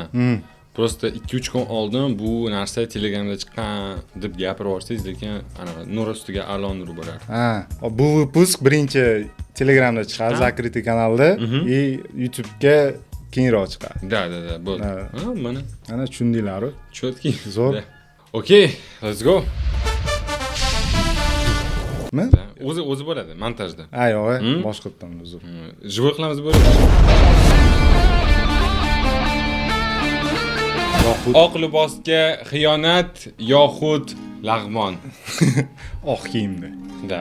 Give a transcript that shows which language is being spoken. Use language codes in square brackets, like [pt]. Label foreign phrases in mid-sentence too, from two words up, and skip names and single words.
[uz] Просто 2-3 kun oldin bu narsa Telegramda chiqqan deb gapirib yuborsangiz, lekin anaqa nur ustiga a'lo nur bo'ladi. Ha, bu выпуск birinchi Telegramda chiqadi, Zakritый kanalda, и YouTube'ga keyinroq chiqadi. Da, bo'ldi. Ha, mana. Ana tushundinglar-ku. Chotki. Zo'r. [en] Okay, let's go. [uz] Mi? O'zi bo'ladi montajda. Ha, yo'q, boshqatdan uzr. Живой qilamiz bo'ladi. yoxud Oq libosga xiyonat yoxud lag'mon. oq kiyimda. Da.